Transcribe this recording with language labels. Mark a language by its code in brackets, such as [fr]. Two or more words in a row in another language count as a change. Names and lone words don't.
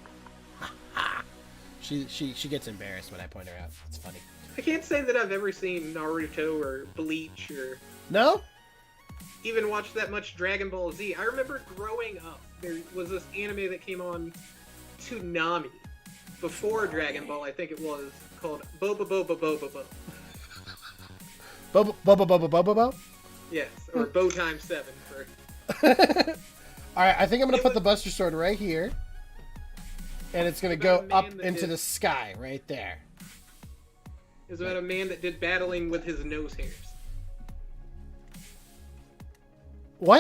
[en] She gets embarrassed when I point her out. It's funny. I can't say that I've ever seen Naruto or Bleach or No? even watched that much Dragon Ball Z. I remember growing up, there was this anime that came on Toonami before Dragon Ball. I think it was called Boba Boba Boba Bo. Boba Boba Boba Boba Bo? Yes, or Bo times 7 for. Alright, I think I'm gonna put the Buster Sword right here. And it's gonna go up into the sky right there. It was about a man that did battling with his nose hairs. What?